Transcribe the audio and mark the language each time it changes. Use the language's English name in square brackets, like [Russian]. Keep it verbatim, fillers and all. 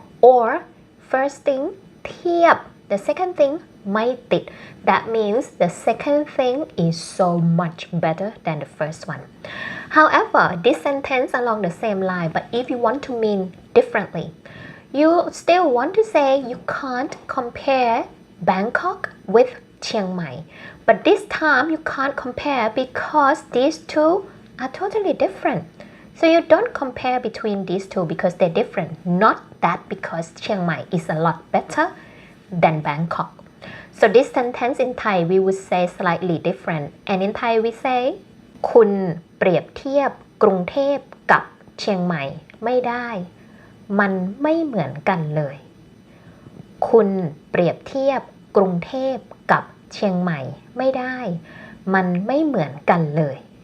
[English] or first thing เทียบ the second thing ไม่ติด that means the second thing is so much better than the first one However, this sentence along the same line, but if you want to mean differently, you still want to say you can't compare Bangkok with Chiang Mai. But this time you can't compare because these two are totally different. So you don't compare between these two because they're different. Not that because Chiang Mai is a lot better than Bangkok. So this sentence in Thai we would say slightly different. And in Thai we say... [Thai] คุณเปรียบเทียบกรุงเทพกับเชียงใหม่ไม่ได้มันไม่เหมือนกันเลยคุณเปรียบเทียบกรุงเทพกับเชียงใหม่ไม่ได้มันไม่เหมือนกันเลย